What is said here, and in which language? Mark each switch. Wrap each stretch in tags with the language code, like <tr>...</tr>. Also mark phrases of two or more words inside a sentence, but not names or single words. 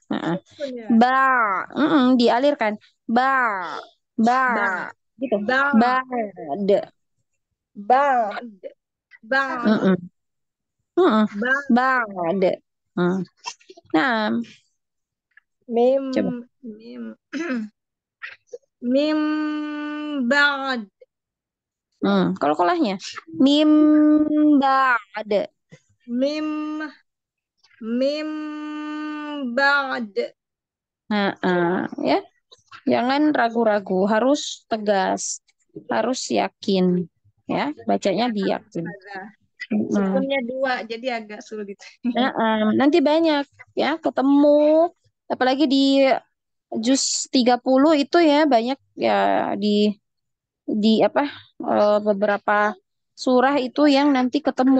<id>Dialirkan. Ba. Gitu.</id> <ar>Ba'd. بعد بعد Ba'd.</ar> <id>Nah,</id> <ar>mim</ar> <id>coba.</id> <ar>ميم بعد</ar> <id>Qalqalahnya.</id> <ar>ميم بعد. ميم بعد</ar> <id>Ya. Jangan ragu-ragu, harus tegas, harus yakin, ya, bacanya diyakin. sukunnya dua jadi agak sulit. Nanti banyak ya ketemu, apalagi di juz 30 itu ya banyak ya di apa beberapa surah itu yang nanti ketemu.</id>